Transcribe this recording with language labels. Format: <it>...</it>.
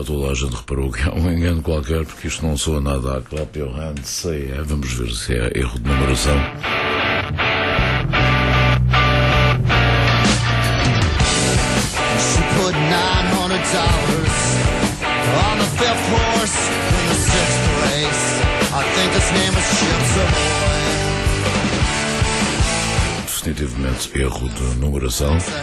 <pt>a gente reparou que é um engano qualquer, porque isto não soa nada a Clap Your Hands, sei, é. Vamos ver se é erro de numeração.</pt> <en>She put $900 on the fifth horse in the sixth race. I think his name is Chips Ahoy.</en> <pt>Definitivamente erro de numeração.</pt>